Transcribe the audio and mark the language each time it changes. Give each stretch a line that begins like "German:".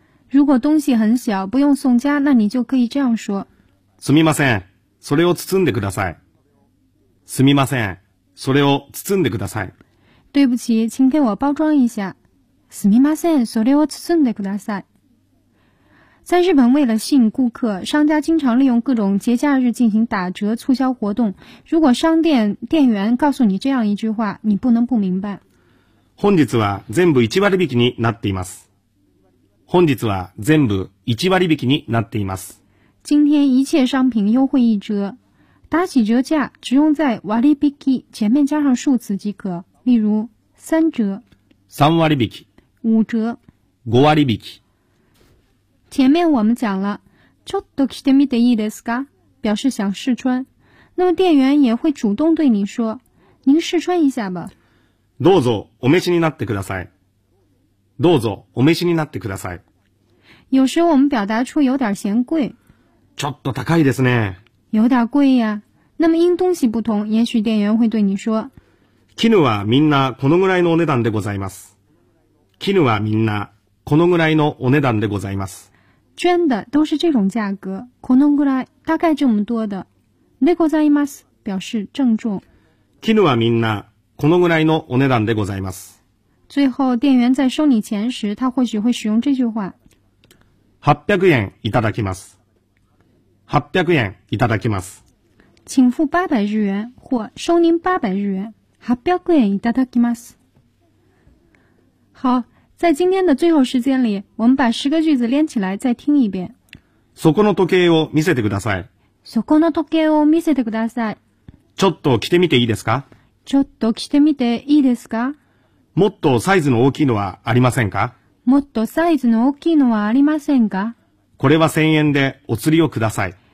Chinese: 如果东西很小不用送家，那你就可以这样说。
Japanese: すみません、それを包んでください。すみません、それを包んでください。
Chinese: 对不起，请给我包装一下。
Japanese: すみません、それを包んでください。
Chinese: 在日本，为了吸引顾客，商家经常利用各种节假日进行打折促销活动。如果商店店员告诉你这样一句话，你不能不明白。
Japanese: 本日は全部1割引きになっています。本日は全部1割引きになっています。
Chinese: 今天一切商品优惠一折。打起折价只用在割引き前面加上数词即可。例如三折。
Japanese: 三割引き。
Chinese: 五折。
Japanese: 五割引き。
Chinese: 前面我们讲了
Japanese: ちょっと着てみていいですか，
Chinese: 表示想试穿。那么店员也会主动对你说，您试穿一下吧。
Japanese: どうぞお召しになってください。どうぞお召しになってください。
Chinese: 有时我们表达出有点嫌贵，
Japanese: ちょっと高いですね。
Chinese: 有点贵呀。那么因东西不同，也许店员会对你说，
Japanese: 絹はみんなこのぐらいのお値段でございます。絹はみんなこのぐらいのお値段でございます。
Chinese: 捐的都是这种价格。
Japanese: このぐらい
Chinese: 大概这么多的。でございます表示郑重。
Japanese: 絹はみんなこのぐらいのお値段でございます。
Chinese: 最后店员在收你钱时他或许会使用这句话。
Japanese: 800円いただきます。800円いただきます。
Chinese: 请付800日元或收您800日元。
Japanese: 800円いただきます。
Chinese: 好，在今天的最后时间里，我们把十个句子连起来再听一遍。
Japanese: そこの時計を見せてください。そこの時計を見せてください。ちょっと着てみていいですか？ちょっと着てみていいですか？もっとサイズの大きいのはありませんか？もっとサイズの大きいのはありませんか？これは1000円でお釣りをください。